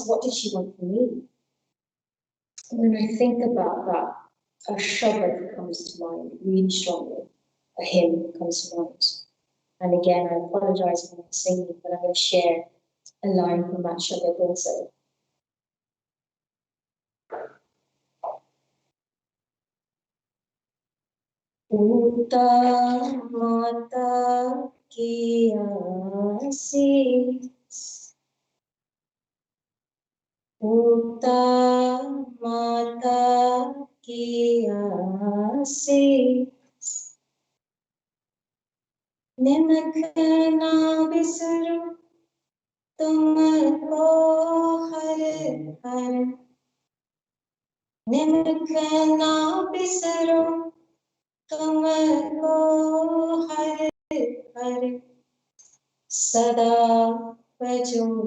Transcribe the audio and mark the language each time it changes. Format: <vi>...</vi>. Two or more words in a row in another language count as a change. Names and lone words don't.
<en>What did she want for me? When I think about that, a shabad comes to mind really strongly. A hymn comes to mind. And again, I apologize for not singing, but I'm going to share a line from that shabad also.</en> <pa>ਉਤਾ ਮਾਤਾ ਕੀ ਆਸੀਸ, ਉਤਾ ਮਾਤਾ ਕੀ aasis, ਨਿਮਕ ਨਾ ਬਿਸਰੋ ਤੁਮਕੋ ਹਰ ਹਰ, ਨਿਮਕ ਨਾ ਬਿਸਰੋ ਤੁਮਕੋ ਹਰ ਹਰ, ਸਦਾ ਬਜੋ</pa>